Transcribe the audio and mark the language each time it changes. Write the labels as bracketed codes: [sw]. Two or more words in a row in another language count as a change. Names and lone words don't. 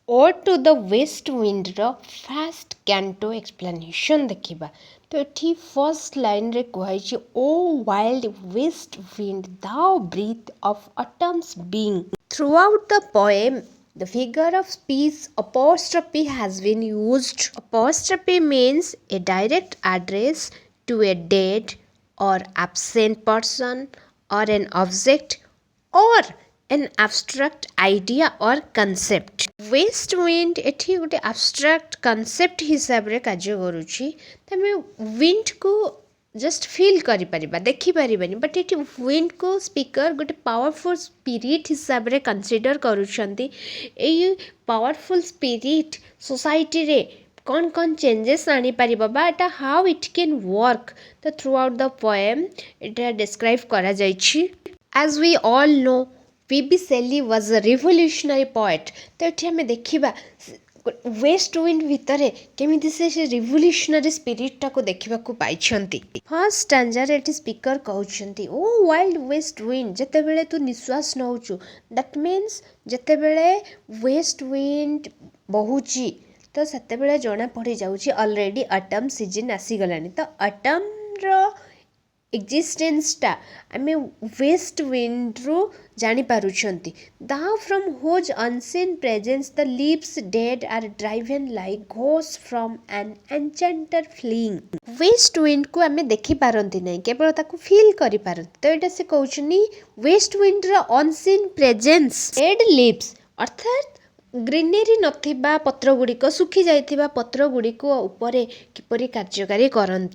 [en] Or to the west wind ର first canto explanation ଦେଖିବା। [or] ତ ଏଠି ଫର୍ଷ୍ଟ ଲାଇନ୍ରେ କୁହାଯାଇଛି [en] O wild west wind thou breath of autumn's being। Throughout the poem the figure of speech apostrophe has been used। Apostrophe means a direct address to a dead or absent person or an object or an abstract idea or concept। west wind [or] ଏଠି ଗୋଟେ [en] abstract concept [or] ହିସାବରେ କାର୍ଯ୍ୟ କରୁଛି। ତ ଆମେ wind କୁ [en] just feel [or] କରିପାରିବା, ଦେଖିପାରିବାନି, ବଟ୍ ଏଠି wind କୁ ସ୍ପିକର ଗୋଟେ [en] powerful spirit [or] ହିସାବରେ କନସିଡର କରୁଛନ୍ତି। ଏଇ [en] powerful spirit [or] ସୋସାଇଟିରେ କ'ଣ କ'ଣ ଚେଞ୍ଜେସ୍ ଆଣିପାରିବ ବା ଏଟା [en] how it can work, [or] ତ [en] through out the poem [or] ଏଟା ଡେସ୍କ୍ରାଇବ୍ କରାଯାଇଛି। [en] As we all know, P.B. Shelley was a revolutionary poet। [or] ତ ଏଠି ଆମେ ଦେଖିବା ୱେଷ୍ଟ ୱିଣ୍ଡ ଭିତରେ କେମିତି ସେ ରିଭଲ୍ୟୁସନାରୀ ସ୍ପିରିଟ୍ଟାକୁ ଦେଖିବାକୁ ପାଇଛନ୍ତି। ଫାର୍ଷ୍ଟ ଷ୍ଟାଞ୍ଜାରେ ଏଠି ସ୍ପିକର କହୁଛନ୍ତି [en] O wild west wind, [or] ଯେତେବେଳେ ତୁ ନିଶ୍ୱାସ ନେଉଛୁ [en] that means [or] ଯେତେବେଳେ ୱେଷ୍ଟ ୱିଣ୍ଡ ବହୁଛି ତ ସେତେବେଳେ ଜଣା ପଡ଼ିଯାଉଛି [en] already autumn season [or] ଆସିଗଲାଣି। ତ ଅଟମ୍ର ଏକ୍ଜିଷ୍ଟେନ୍ସଟା ଆମେ ୱେଷ୍ଟ ୱିଣ୍ଡରୁ ଜାଣିପାରୁଛନ୍ତି। [en] thou from whose unseen presence the leaves dead are driven like ghosts from an enchanter fleeing। [or] ୱେଷ୍ଟ ୱିଣ୍ଡକୁ ଆମେ ଦେଖିପାରନ୍ତି ନାହିଁ, କେବଳ ତାକୁ ଫିଲ୍ କରିପାରନ୍ତି। ତ ଏଇଟା ସେ କହୁଛନ୍ତି ୱେଷ୍ଟ ୱିଣ୍ଡର [en] unseen presence dead leaves, [or] ଅର୍ଥାତ୍ ଗ୍ରୀନେରୀ ନଥିବା ପତ୍ର ଗୁଡ଼ିକ, ଶୁଖି ଯାଇଥିବା ପତ୍ର ଗୁଡ଼ିକ ଉପରେ କିପରି କାର୍ଯ୍ୟକାରୀ କରନ୍ତି।